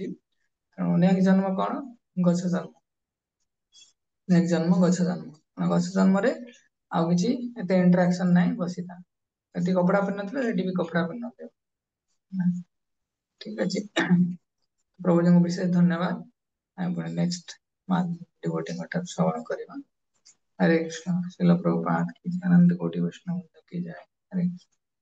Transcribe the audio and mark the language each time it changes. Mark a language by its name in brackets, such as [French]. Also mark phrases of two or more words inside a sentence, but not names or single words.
[Odia] ତେଣୁ ନେକ୍ସଟ ଜନ୍ମ କଣ? ଗଛ ଜନ୍ମ। ନେକ୍ସଟ ଜନ୍ମ ଗଛ ଜନ୍ମ। ଗଛ ଜନ୍ମରେ ଆଉ କିଛି ଏତେ ଇଣ୍ଟରାକ୍ସନ ନାହିଁ, ବସିଥା। ଏଠି କପଡା ପିନ୍ଧୁନଥିବ, ସେଠି ବି କପଡା ପିନ୍ଧୁନଥିବ। ଠିକ ଅଛି, ପ୍ରଭୁଜୀଙ୍କ ବିଶେଷ ଧନ୍ୟବାଦ। ଆମେ ପୁଣି [English] next devotee [Odia] ଠାରୁ ଶ୍ରବଣ କରିବା। [Hindi] हरे कृष्ण। श्रील प्रभुपाद की जय। आनंद कोटि वैष्णव की जय। हरे कृष्ण।